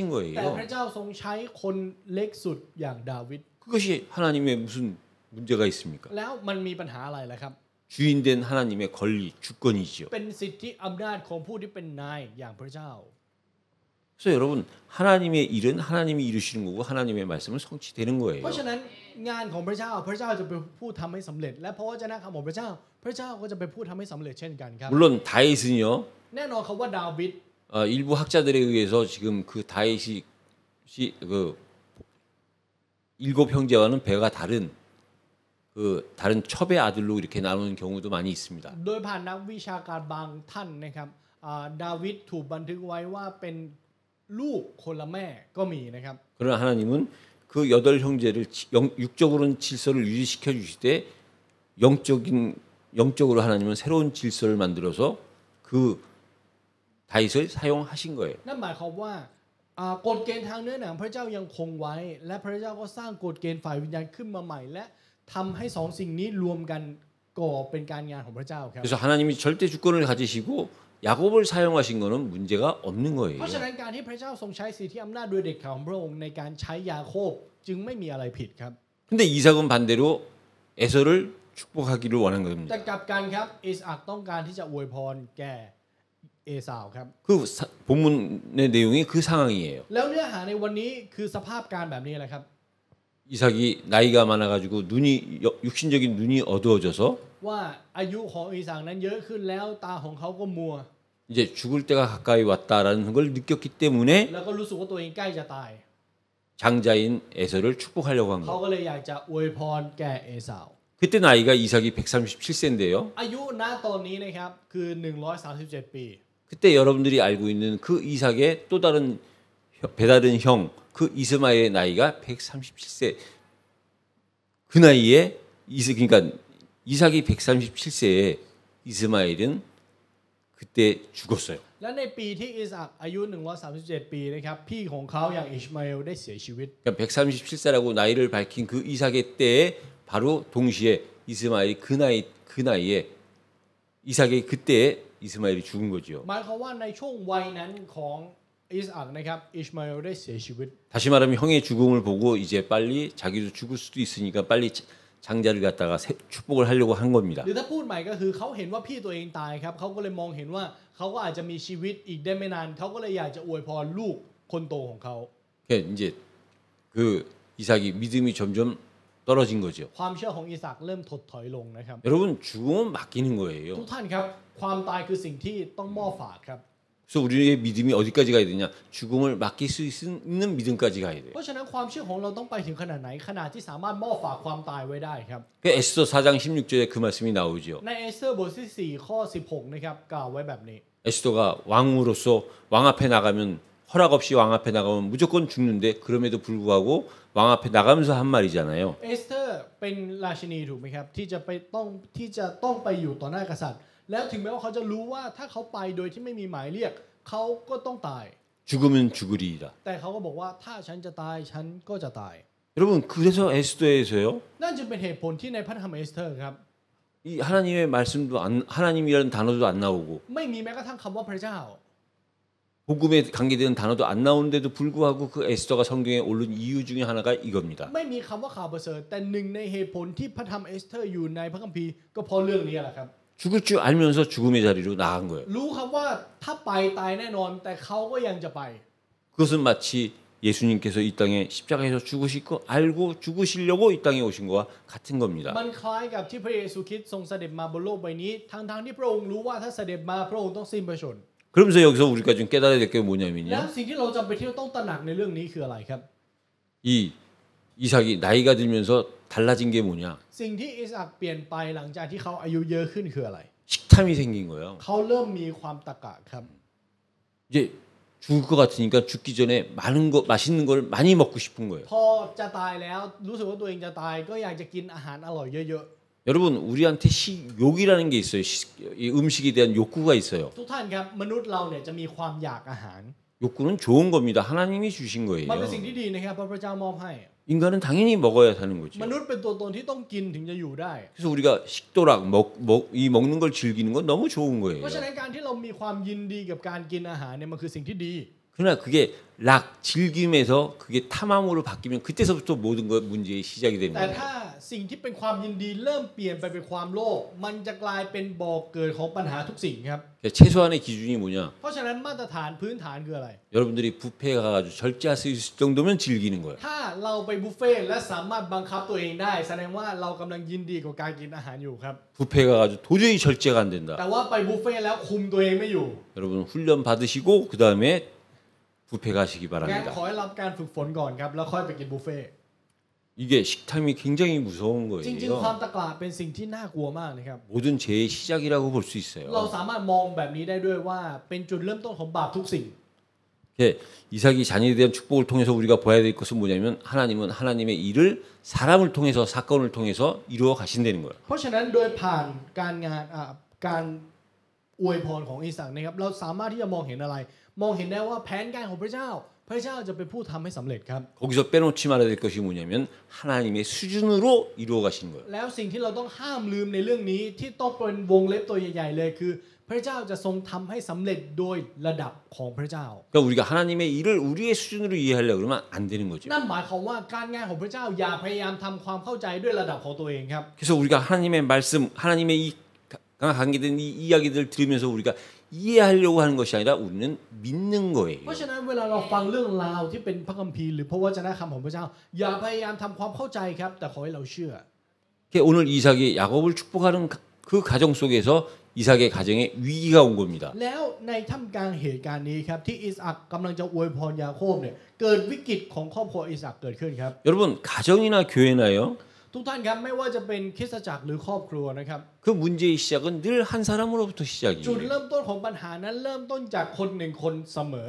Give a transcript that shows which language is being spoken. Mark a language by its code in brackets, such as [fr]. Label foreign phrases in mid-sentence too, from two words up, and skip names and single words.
[th] แต่ [ko] 거예요. [th] พระเจ้าทรงใช้คนเล็กสุดอย่างดาวิด [ko] 그것이 하나님의 무슨 문제가 있습니까? [th] แล้วมันมีปัญหาอะไรล่ะครับ [ko] 주인된 하나님의 권리, 주권이지요. [th] เป็นสิทธิอำนาจของผู้ที่เป็นนายอย่างพระเจ้า [ko] 그래서 여러분 하나님의 일은 하나님이 이루시는 거고 하나님의 말씀은 성취되는 [th] เพ [ko] 거예요. [th] ราะฉะนั้นงานของพระเจ้าพระเจ้าจะเป็นผู้ทำให้สำเร็จ และพระวจนะคำของพระเจ้าพระเจ้าก็จะเป็นผู้ทำให้สำเร็จเช่นกันครับ [ko] 물론 다윗은요. [th] แน่นอนคำว่าดาวิด [ko] 일부 학자들에 의해서 지금 그 다윗이 그 일곱 형제와는 배가 다른 그 다른 첩의 아들로 이렇게 나누는 경우도 많이 있습니다. [th] โดยผ่านนักวิชาการบางท่านนะครับดาวิดถูกบันทึกไว้ว่าเป็นลูกคนละแม่ก็มีนะครับ [ko] 그러나 하나님은 그 여덟 형제를 육적으로는 질서를 유지시켜 주실 때 영적으로 하나님은 새로운 질서를 만들어서 그 다윗을 사용하신 거예요. [th] นั่นหมายความว่ากฎเกณฑ์ทางเนื้อหนังพระเจ้ายังคงไว้ และพระเจ้าก็สร้างกฎเกณฑ์ฝ่ายวิญญาณขึ้นมาใหม่ และทำให้สองสิ่งนี้รวมกันก่อเป็นการงานของพระเจ้าครับ [ko] 그래서 하나님이 절대 주권을 가지시고 야곱을 사용하신 거는 문제가 없는 [th] เพ [ko] 거예요. [th] ราะฉะนั้นการที่พระเจ้าทรงใช้สิทธิอำนาจโดยเด็ดขาดของพระองค์ในการใช้ยาโคบจึงไม่มีอะไรผิดครับ [ko] 근데 이삭은 반대로 에서를 축복하기를 원한 [th] แต่ [ko] 겁니다. [th] กลับกันครับอิสอัคต้องการที่จะอวยพรแก่เอสาวครับ [ko] 그 본문의 내용이 그 상황이에요. [th] แล้วเนื้อหาในวันนี้คือสภาพการแบบนี้แหละครับ [ko] 이삭이 나이가 많아가지고 육신적인 눈이 어두워져서 [th] ว่าอายุของอิสอัคนั้นเยอะขึ้นแล้วตาของเขาก็มัว [ko] 이제 죽을 때가 가까이 왔다라는 걸 느꼈기 때문에 [th] แล้วก็รู้สึกว่าตัวเองใกล้จะตาย [ko] 장자인 에서를 축복하려고 한 [th] เขา [ko] 거예요. [th] ก็เลยอยากจะอวยพรแก่เอสาว [ko] 그때 나이가 이삭이 137세인데요. [th] อายุณตอนนี้นะครับคือ137 ปี [ko] 그때 여러분들이 알고 있는 그 이삭의 또 다른 배다른 형 그 이스마엘의 나이가 137세. 그 나이에 그러니까 이삭이 137세에 이스마엘은 그때 죽었어요. [th] และในปีที่อิสอัคอายุ137 ปีนะครับพี่ของเขาอย่างอิชมาเอลได้เสียชีวิต [ko] 그러니까 137세라고 나이를 밝힌 그 이삭의 때에 바로 동시에 이스마엘이 그 나이에 이삭의 그때에 이스마엘이 죽은 거죠. [th] หมายความว่าในช่วงวัยนั้นของอิสอัคนะครับอิชมาเอลได้เสียชีวิต [ko] 다시 말하면 형의 죽음을 보고 이제 빨리 자기도 죽을 수도 있으니까 빨리 장자를 갖다가 축복을 하려고 한 겁니다. [th] หรือถ้าพูดใหม่ก็คือเขาเห็นว่าพี่ตัวเองตายครับเขาก็เลยมองเห็นว่าเขาก็อาจจะมีชีวิตอีกได้ไม่นานเขาก็เลยอยากจะอวยพรลูกคนโตของเขา [ko] 이제 그 이삭이 믿음이 점점 떨어진 거죠. [th] ความเชื่อของอิสอัคเริ่มถดถอยลงนะครับ [ko] 여러분 죽음은 맡기는 [th] ทุก [ko] 거예요. [th] ท่านครับความตายคือสิ่งที่ต้องมอบฝากครับ [ko] 그래서 우리의 믿음이 어디까지 가야 되냐? 죽음을 맡길 수 있는 믿음까지 가야 돼요. [th] เพราะฉะนั้นความเชื่อของเราต้องไปถึงขนาดไหนขนาดที่สามารถมอบฝากความตายไว้ได้ครับ [ko] 그 에스더 4장 16절에 그 말씀이 나오죠. [th] ในเอสเธอร์บทที่4ข้อ16นะครับกล่าวไว้แบบนี้ [ko] 에스더가 왕으로서 왕 앞에 나가면 허락 없이 왕 앞에 나가면 무조건 죽는데 그럼에도 불구하고 왕 앞에 나가면서 한 말이잖아요. [th] เอสเธอร์เป็นราชินีถูกไหมครับที่จะต้องไปอยู่ต่อหน้ากษัตริย์ แล้วถึงแม้ว่าเขาจะรู้ว่าถ้าเขาไปโดยที่ไม่มีหมายเรียกเขาก็ต้องตาย [ko] 죽으면 죽으리이다. [th] แต่เขาก็บอกว่าถ้าฉันจะตายฉันก็จะตาย [ko] 여러분 그래서 에스더에서요. [th] นั่นจึงเป็นเหตุผลที่ในพระธรรมเอสเธอร์ครับ [ko] 이 하나님의 말씀도 하나님이라는 단어도 안 나오고 [th] ไม่มีแม้กระทั่งคำว่าพระเจ้า [ko] 복음에 관계되는 단어도 안 나오는데도 불구하고 그 에스더가 성경에 오른 이유 중에 하나가 이겁니다. [th] ไม่มีคำว่าข่าวประเสริฐแต่หนึ่งในเหตุผลที่พระธรรมเอสเธอร์อยู่ในพระคัมภีร์ก็เพราะเรื่องนี้แหละครับ [ko] 죽을 줄 알면서 죽음의 자리로 나간 거예요. [th] รู้ครับว่าถ้าไปตายแน่นอนแต่เขาก็ยังจะไป [ko] 그것은 마치 예수님께서 이 땅에 십자가에서 죽으시고 알고 죽으시려고 이 땅에 오신 거와 같은 겁니다. [th] มันคล้ายกับที่พระเยซูคริสต์ทรงเสด็จมาบนโลกใบนี้ทั้งที่พระองค์รู้ว่าถ้าเสด็จมาพระองค์ต้องสิ้นพระชน [ko] 그러면서 여기서 우리가 좀 깨달아야 될 게 [th] แล้ว [ko] 뭐냐면요. [th] สิ่งที่เราจำเป็นที่เราต้องตระหนักในเรื่องนี้คืออะไรครับ [ko] 이 이삭이 나이가 들면서 달라진 게 뭐냐? [th] สิ่งที่อิสอัคเปลี่ยนไปหลังจากที่เขาอายุเยอะขึ้นคืออะไร [ko] 식탐이 생긴 거예요. [th] เขาเริ่มมีความตะกะครับ [ko] 이제 죽을 것 같으니까 죽기 전에 많은 거 맛있는 걸 많이 먹고 싶은 거예요. [th] พอจะตายแล้วรู้สึกว่าตัวเองจะตายก็อยากจะกินอาหารอร่อยเยอะ [ko] 여러분 우리한테 식욕이라는 게 있어요. 이 음식에 대한 욕구가 있어요. [th] ๆทุกท่านครับมนุษย์เราเนี่ยจะมีความอยากอาหาร [ko] 욕구는 좋은 겁니다. 하나님이 주신 [th] มันเป็นสิ่ง [ko] 거예요. [th] ที่ดีนะครับเพราะพระเจ้ามอบให้ [ko] 인간은 당연히 먹어야 사는 거죠. [th] มนุษย์เป็นตัวตนที่ต้องกินถึงจะอยู่ได้ [ko] 그래서 우리가 식도락 이 먹는 걸 즐기는 건 너무 좋은 [th] เพ [ko] 거예요. [th] ราะฉะนั้นการที่เรามีความยินดีกับการกินอาหารเนี่ยมันคือสิ่งที่ดี [ko] 그 그러나 그게 락 즐김에서 그게 탐함으로 바뀌면 그때서부터 모든 것 문제의 시작이 되는 [th] แต่ [ko] 거예요. [th] ถ้าสิ่งที่เป็นความยินดีเริ่มเปลี่ยนไปเป็นความโลภมันจะกลายเป็นบ่อเกิดของปัญหาทุกสิ่งครับ [ko] 그러니까 최소한의 기준이 뭐냐? [th] เพราะฉะนั้นมาตรฐานพื้นฐานคืออะไร [ko] 여러분들이 뷔페에 가가지고 절제할 수 있을 정도면 즐기는 거예요. [th] ถ้าเราไปบุฟเฟ่ต์และสามารถบังคับตัวเองได้ แสดงว่าเรากำลังยินดีกับการกินอาหารอยู่ครับ [ko] 뷔페에 가가지고 도저히 절제가 안 된다. [th] แต่ว่าไปบุฟเฟ่ต์แล้วคุมตัวเองไม่อยู่ [ko] 여러분 훈련 받으시고 그 다음에 뷔페 가시기 [th] งั้น [ko] 바랍니다. [th] ขอให้รับการฝึกฝนก่อนครับแล้วค่อยไปกินบุฟเฟ่ต์ [ko] 이게 식탐이 굉장히 무서운 [th] จริงๆ ความ [ko] 거예요. [th] ตะกละเป็นสิ่งที่น่ากลัวมากนะครับ [ko] 모든 죄의 시작이라고 볼 수 [th] เรา [ko] 있어요. [th] สามารถมองแบบนี้ได้ด้วยว่าเป็นจุดเริ่มต้นของบาปทุกสิ่ง [ko] 예, 이삭이 자녀에 대한 축복을 통해서 우리가 봐야 될 것은 뭐냐면 하나님은 하나님의 일을 사람을 통해서 사건을 통해서 이루어 가신다는 거예요. [th] เพราะฉะนั้นโดยผ่านการงานการอวยพรของอิสากนะครับเราสามารถที่จะมองเห็นอะไร มองเห็นได้ว่าแผนการของพระเจ้า พระเจ้าจะเป็นผู้ทำให้สำเร็จครับ [ko] 거기서 빼놓지 말아야 될 것이 뭐냐면 하나님의 수준으로 이루어 가시는 거예요. [th] แล้วสิ่งที่เราต้องห้ามลืมในเรื่องนี้ที่ต้องเป็นวงเล็บตัวใหญ่ๆเลยคือ พระเจ้าจะทรงทำให้สำเร็จโดยระดับของพระเจ้า [ko] 그러니까 우리가 하나님의 일을 우리의 수준으로 이해하려고 그러면 안 되는 거죠. [th] นั่นหมายความว่าการงานของพระเจ้าอย่าพยายามทำความเข้าใจด้วยระดับของตัวเองครับ [ko] 그래서 우리가 하나님의 말씀, 하나님의 이 관계된 이 이야기들을 들으면서 우리가 이해하려고 하는 것이 아니라 우리는 믿는 [th] เพ [ko] 거예요. [th] ราะฉะนั้นเวลาเราฟังเรื่องราวที่เป็นพระคัมภีร์หรือพระวจนะคำของพระเจ้า อย่าพยายามทำความเข้าใจครับ แต่ขอให้เราเชื่อ [ko] 그러니까 오늘 이삭이 야곱을 축복하는 그 가정 속에서 이삭의 가정에 위기가 온 겁니다. [th] แล้วในท่ามกลางเหตุการณ์นี้ครับที่อิสอัคกำลังจะอวยพรยาโคบเนี่ยเกิดวิกฤตของครอบครัวอิสอัคเกิดขึ้นครับ [ko] 여러분 가정이나 교회나요? [th] ทุกท่านครับไม่ว่าจะเป็นคริสตจักรหรือครอบครัวนะครับ [ko] 그 문제의 시작은 늘 한 사람으로부터 [th] จุด [ko] 시작이에요. [th] เริ่มต้นของปัญหานั้นเริ่มต้นจากคนหนึ่งคนเสมอ